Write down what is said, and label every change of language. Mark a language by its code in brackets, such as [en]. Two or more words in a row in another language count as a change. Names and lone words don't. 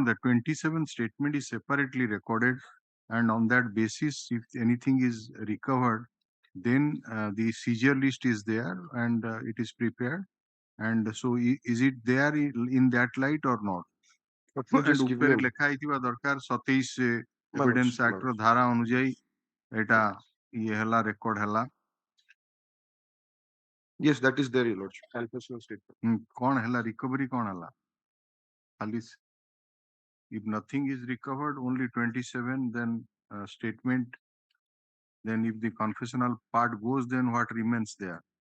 [en] The 27 statement is separately recorded, and on that basis, if anything is recovered, then the seizure list is there and it is prepared. And so, is it there in that light or not? just give me a- [or] ଲେଖା ହେଇଥିବା ଦରକାର 27 [en] My [or] ଏଭିଡେନ୍ସ [en] lords, my [or] ଆକ୍ଟ ର [en] lords. [or] ଧାରା ଅନୁଯାୟୀ ଏଟା ଇଏ ହେଲା ରେକର୍ଡ ହେଲା। [en] Yes, that is there, Your Lordship. Confessional statement. [or] କଣ ହେଲା ରିକଭରି କଣ ହେଲା? [en] ଖାଲି if nothing is recovered, only 27, then statement. Then if the confessional part goes, then what remains there?